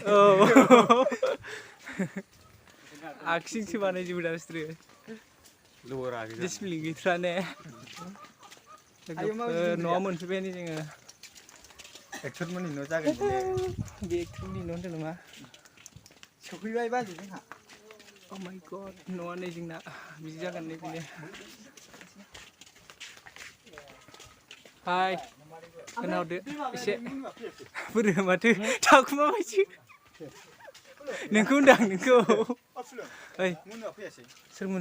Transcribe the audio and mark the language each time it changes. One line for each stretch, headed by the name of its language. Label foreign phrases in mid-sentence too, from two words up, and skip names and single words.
Bodo: औ आखिजोंसो बानायजोबो दा बिसोरो लरा डिसप्लिन गैथ्रा ने न'आव मोनफैबायानो जोङो एक्टरमोननि न' जागोन बे एक्टरनि न' होनदों नामा सफैबाय बाजै जोंहा
English: Oh my god
Bodo: न'आ नै जोंना बिदि जागोन नै बेनो हाय खोनाहरदो एसे बोरो माथो थाखुमा बायदि नोंखौ होनदां नोंखौ ओइ सोर मोनो